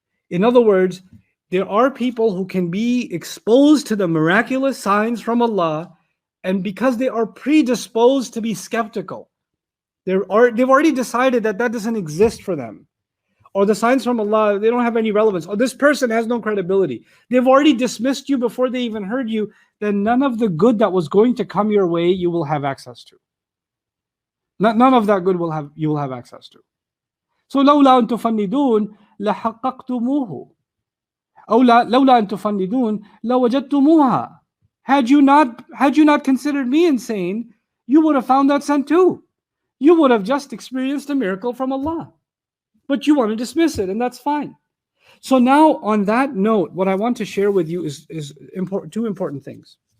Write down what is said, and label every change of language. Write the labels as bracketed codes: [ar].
[en] In other words, there are people who can be exposed to the miraculous signs from Allah, and because they are predisposed to be skeptical, they've already decided that doesn't exist for them. Or the signs from Allah, they don't have any relevance. Or this person has no credibility. They've already dismissed you before they even heard you. Then none of the good that was going to come your way, you will have access to. None of that good you will have access to. [ar] So لولا أن تفندون لحققتموه. أو لولا أن تفندون لوجدتموها. [en] Had you not considered me insane, you would have found that scent too. You would have just experienced a miracle from Allah. But you want to dismiss it, and that's fine. So now, on that note, what I want to share with you is two important things.